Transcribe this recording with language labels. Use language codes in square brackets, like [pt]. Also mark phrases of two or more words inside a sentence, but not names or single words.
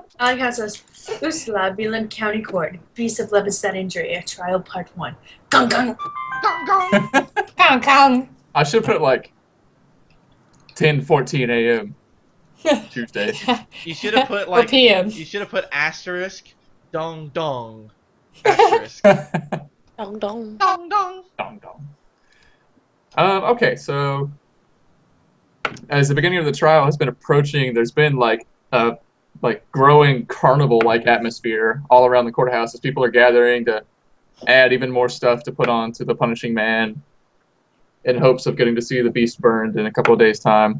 [en] I like how it says, Usla, Beeland County Court, Beast of Levistat Injury, Trial Part 1. Gong gong! Gong gong! Gong gong! I should put like 10:14 a.m. Tuesday. You should have put like PM. You should have put asterisk dong dong asterisk Dong dong. dong dong. Dong dong. Okay, so as the beginning of the trial has been approaching, there's been like growing carnival-like atmosphere all around the courthouse as people are gathering to add even more stuff to put on to the punishing man in hopes of getting to see the beast burned in a couple of days' time.